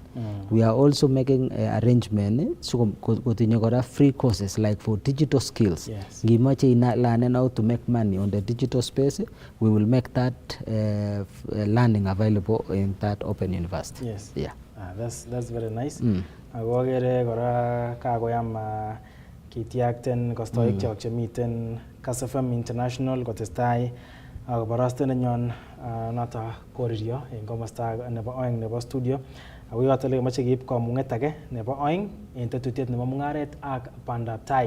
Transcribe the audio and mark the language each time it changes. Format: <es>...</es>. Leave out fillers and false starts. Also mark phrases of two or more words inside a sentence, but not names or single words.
<en>We are also making arrangement so kotinye free courses like for digital skills. Gimoche learn how to make money on the digital space, we will make that learning available in that Open University. Yes. Yeah. That's very nice.</en> <kln>Agogere kora kagoyam kitiakten kostoik chok chemiten Kass FM International kotestai akobaraste nenyon nata koririo en komasta nebo oeng nebo studio ako yoto le mache keib komunget age nebo oeng en tetutiet nebo Mungaret ak Pandaptai.</kln>